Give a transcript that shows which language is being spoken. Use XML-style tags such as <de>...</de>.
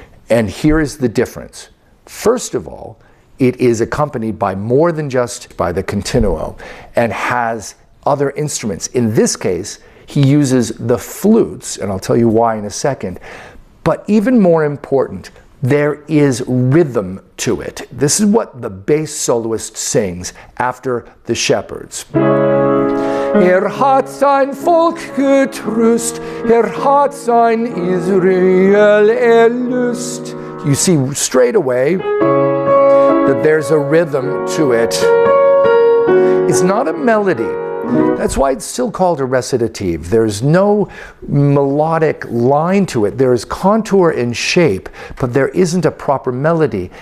<en>And here is the difference. First of all, it is accompanied by more than just by the continuo and has other instruments. In this case, he uses the flutes, and I'll tell you why in a second. But even more important, there is rhythm to it. This is what the bass soloist sings after the shepherds.</en> <de>Hat sein Volk getröst, hat sein Israel erlöst.</de> <en>You see straight away that there's a rhythm to it. It's not a melody. That's why it's still called a recitative. There's no melodic line to it. There is contour and shape, but there isn't a proper melody.</en>